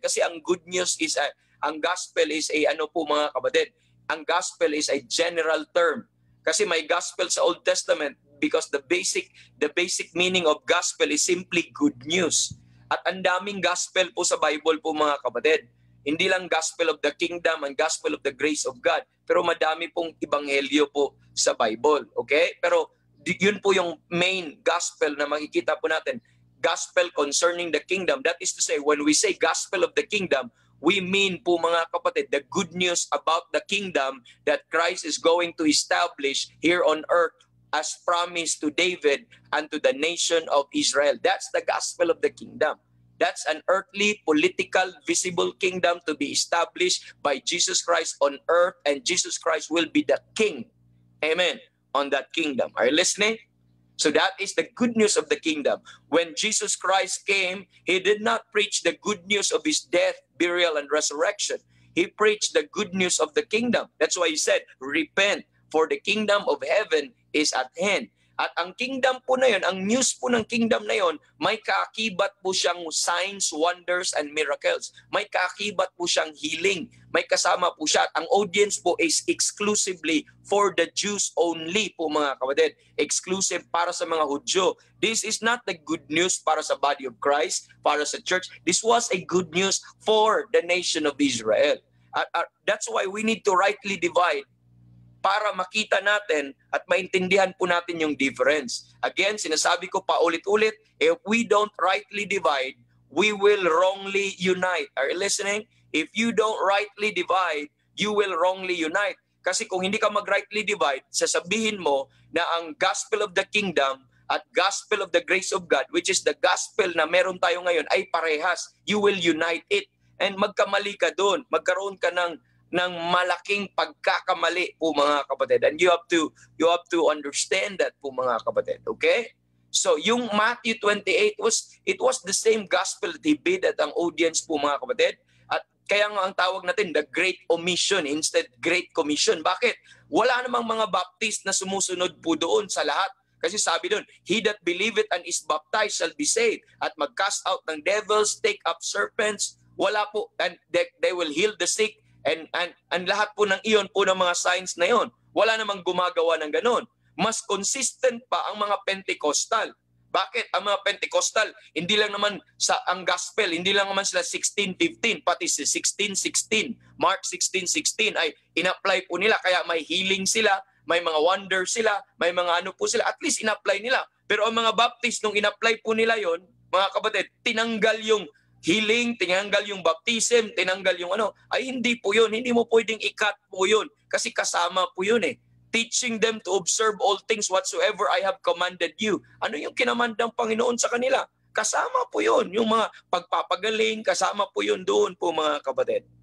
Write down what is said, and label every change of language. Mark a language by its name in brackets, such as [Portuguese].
[Filipino] Kasi ang good news is ang gospel is mga kapatid, ang gospel is a general term. [English] Kasi may gospel sa Old Testament because the basic meaning of gospel is simply good news. [Filipino] At ang daming gospel po sa Bible po mga kapatid. Hindi lang gospel of the kingdom and gospel of the grace of God, pero madami pong ebanghelyo po sa Bible. Okay? Pero yun po yung main gospel na makikita po natin. [English] Gospel concerning the kingdom. That is to say, when we say gospel of the kingdom, we mean [Filipino] po mga kapatid, [English] the good news about the kingdom that Christ is going to establish here on earth as promised to David and to the nation of Israel. That's the gospel of the kingdom. That's an earthly, political, visible kingdom to be established by Jesus Christ on earth, and Jesus Christ will be the king. Amen. On that kingdom. Are you listening? So that is the good news of the kingdom. When Jesus Christ came, He did not preach the good news of His death, burial, and resurrection. He preached the good news of the kingdom. That's why He said, repent, for the kingdom of heaven is at hand. [Filipino] At ang kingdom po na yun, ang news po ng kingdom na yun, may kaakibat po siyang [English] signs, wonders, and miracles. [Filipino] May kaakibat po siyang healing. May kasama po siya. At ang audience po [English] is exclusively for the Jews only [Filipino] po mga kapatid. Exclusive para sa mga Hudyo. [English] This is not the good news para sa body of Christ, para sa church. This was a good news for the nation of Israel. That's why we need to rightly divide [Filipino] para makita natin at maintindihan po natin yung difference. [English] Again, [Filipino] sinasabi ko paulit-ulit, [English] if we don't rightly divide, we will wrongly unite. Are you listening? If you don't rightly divide, you will wrongly unite. [Filipino] Kasi kung hindi ka mag-rightly divide, sasabihin mo na ang gospel of the kingdom at gospel of the grace of God, [English] which is the gospel [Filipino] na meron tayo ngayon, ay parehas. [English] You will unite it. And [Filipino] magkamali ka doon. Magkaroon ka ng malaking pagkakamali po mga kapatid. [English] And you have to understand that [Filipino] po mga kapatid. [English] Okay? So yung Matthew 28 it was the same gospel that he bid [Filipino] at ang audience po mga kapatid. At kaya nga ang tawag natin [English] the Great Omission instead Great Commission. [Filipino] Bakit? Wala namang mga baptist na sumusunod po doon sa lahat. Kasi sabi doon, [English] he that believeth and is baptized shall be saved. [Filipino] At mag-cast out ng devils, [English] take up serpents. [Filipino] Wala po. [English] And they will heal the sick. [Filipino] And lahat po ng iyon po ng mga signs na iyon. Wala namang gumagawa ng ganon. Mas consistent pa ang mga Pentecostal. Bakit? Ang mga Pentecostal, hindi lang naman sa ang gospel, hindi lang naman sila 16:15, pati si 16:16, Mark 16:16 ay in-apply po nila. Kaya may healing sila, may mga wonder sila, may mga ano po sila, at least in-apply nila. Pero ang mga Baptist, nung in-apply po nila yon, mga kapatid, tinanggal yung healing, tinanggal yung baptism, tinanggal yung ano, ay hindi po yun. Hindi mo pwedeng i-cut po yun. Kasi kasama po yun eh. [English] Teaching them to observe all things whatsoever I have commanded you. [Filipino] Ano yung kinamand ng Panginoon sa kanila? Kasama po yun. Yung mga pagpapagaling, kasama po yun doon po mga kapatid.